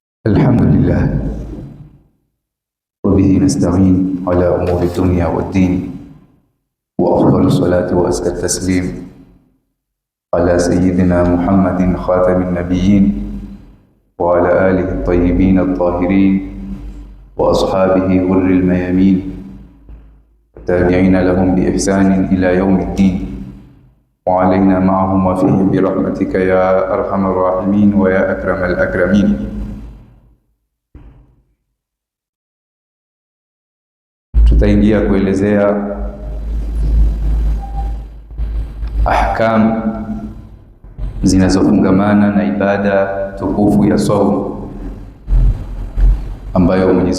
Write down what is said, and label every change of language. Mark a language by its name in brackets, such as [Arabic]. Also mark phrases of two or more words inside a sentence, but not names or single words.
[Arabic] الحمد لله وبه نستعين على أمور الدنيا والدين، وأفضل الصلاة وأزكى التسليم على سيدنا محمد خاتم النبيين وعلى آله الطيبين الطاهرين وأصحابه غر الميامين والتابعين لهم بإحسان إلى يوم الدين، وعلينا معهم وفيهم برحمتك يا أرحم الراحمين ويا أكرم الأكرمين. [Swahili] Tutaingia kuelezea ahkam zinazofungamana na ibada tukufu ya saumu ambayo Mwenyezi